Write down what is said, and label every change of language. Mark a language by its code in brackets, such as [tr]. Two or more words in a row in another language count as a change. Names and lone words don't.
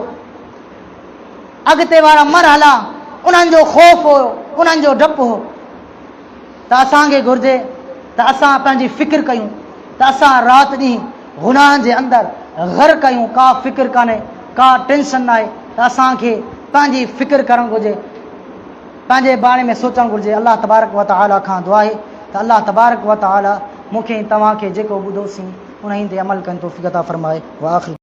[sd] अॻिते वारा मरहला उन्हनि जो ख़ौफ़ हुयो, उन्हनि जो डपु हो। त असांखे घुरिजे त असां पंहिंजी फ़िक्र कयूं, त असां राति ॾींहुं गुनाह जे अंदरि ग़र्क़ कयूं, का फ़िक्र कान्हे, का टेंशन न आहे, त असांखे पंहिंजी फ़िक्र करणु घुरिजे, पंहिंजे बारे में सोचणु घुरिजे। [ar] الله تبارك وتعالى [sd] खां दुआ आहे त [ar] الله تبارك وتعالى [sd] मूंखे तव्हांखे जेको ॿुधोसीं उन ते अमल कनि तौफ़ीक़ अता फ़रमाए। [ar] وآخر